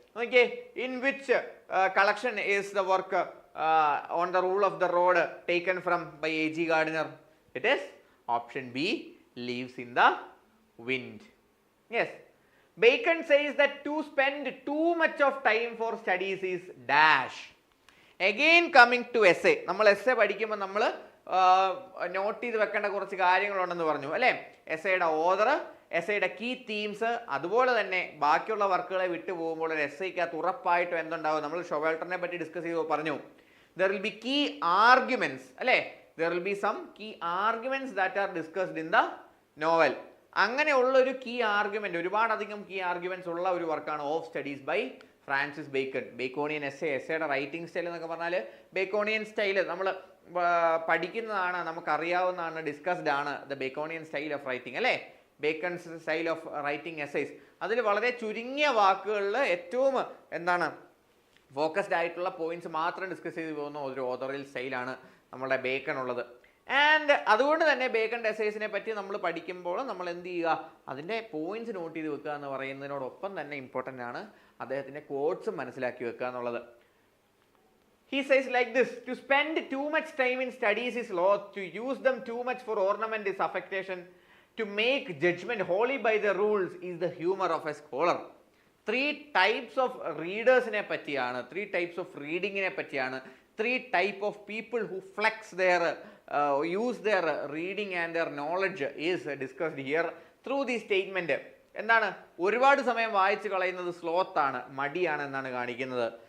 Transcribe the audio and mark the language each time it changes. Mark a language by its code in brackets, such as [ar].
[en] Okay, in which collection is the work on the rule of the road taken from by A.G. Gardiner? It is option B, Leaves in the Wind. Yes. Bacon says that to spend too much of time for studies is dash. Again coming to essay. [ml] നമ്മൾ essay പഠിക്കുമ്പോൾ നമ്മൾ not ചെയ്ത് വെക്കേണ്ട കുറച്ച് കാര്യങ്ങളുണ്ടെന്ന് പറഞ്ഞു അല്ലേ? എസ്സേയുടെ author, എസ്സേയുടെ key themes, അതുപോലെ തന്നെ ബാക്കിയുള്ള വർക്കുകളെ വിട്ടു പോകുമ്പോൾ ഒരു എസ്സേക്കകത്ത് ഉറപ്പായിട്ടും എന്തുണ്ടാവും? നമ്മൾ ഷൊവൽട്ടറിനെ പറ്റി ഡിസ്കസ് ചെയ്തു പറഞ്ഞു. [en] There will be key arguments [ml] അല്ലേ? [en] There will be some key arguments that are discussed in the novel. [ml] അങ്ങനെയുള്ളൊരു കീ ആർഗ്യുമെൻ്റ്, ഒരുപാടധികം കീ ആർഗ്യുമെൻറ്റ്സ് ഉള്ള ഒരു വർക്കാണ് of studies by Francis bacon. ബേക്കോണിയൻ എസ്സേയുടെ writing style എന്നൊക്കെ പറഞ്ഞാൽ ബേക്കോണിയൻ സ്റ്റൈൽ നമ്മൾ പഠിക്കുന്നതാണ്, നമുക്കറിയാവുന്നതാണ്, ഡിസ്കസ്ഡ് ആണ് ദ ബേക്കോണിയൻ സ്റ്റൈൽ ഓഫ് റൈറ്റിംഗ് അല്ലേ? ബേക്കൺസ് സ്റ്റൈൽ ഓഫ് റൈറ്റിംഗ് എസ്സേസ്. അതിൽ വളരെ ചുരുങ്ങിയ വാക്കുകളിൽ ഏറ്റവും എന്താണ് ഫോക്കസ്ഡ് ആയിട്ടുള്ള പോയിന്റ്സ് മാത്രം ഡിസ്കസ് ചെയ്ത് പോകുന്ന ഒരു ഓതറിയൽ സ്റ്റൈലാണ് നമ്മുടെ ബേക്കൺ ഉള്ളത്. ആൻഡ് അതുകൊണ്ട് തന്നെ ബേക്കൺ എസ്സേസിനെ പറ്റി നമ്മൾ പഠിക്കുമ്പോൾ നമ്മൾ എന്ത് ചെയ്യുക? അതിൻ്റെ പോയിന്റ്സ് നോട്ട് ചെയ്ത് വെക്കുക എന്ന് പറയുന്നതിനോടൊപ്പം തന്നെ ഇമ്പോർട്ടൻ്റ് ആണ് അദ്ദേഹത്തിൻ്റെ കോട്ട്സും മനസ്സിലാക്കി വെക്കുക എന്നുള്ളത്. [en] He says like this: to spend too much time in studies is loath, to use them too much for ornament is affectation, to make judgment wholly by the rules is the humor of a scholar. 3 types of readersനെ [ml] പറ്റിയാണ്, [en] 3 types of readingനെ പറ്റിയാണ്, 3 type of people who flex their use their reading and their knowledge is discussed here through the statement. [ml] എന്താണ്? ഒരുപാട് സമയം വായിച്ചു കളയുന്നത് സ്ലോത്താണ്, മടിയാണ് എന്നാണ് കാണിക്കുന്നത്.